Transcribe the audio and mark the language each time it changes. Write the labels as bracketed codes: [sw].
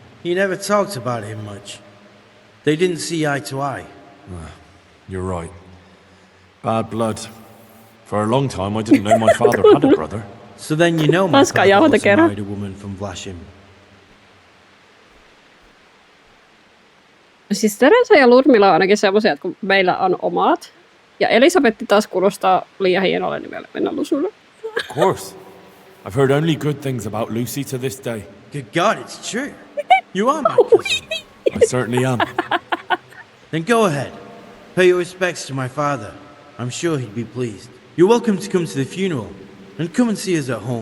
[en] He never talked about him much. They didn't see eye to eye. You're right. Bad blood. For a long time, I didn't know my father had a brother. So then you know my father was married a woman from Vlashim. [fi] Siis Teresa ja Ludmilla on ainakin semmoisia, että kun meillä on omat. Ja Elisabetti taas kuulostaa liian hienolle nimelle mennä Lusulle. [en] Of course. I've heard only good things about Lucy to this day. Good God, it's true. You are my cousin. I certainly am. Then go ahead. Pay your respects to my father. I'm sure he'd be pleased. You're welcome to come to the funeral. And come and see us at home.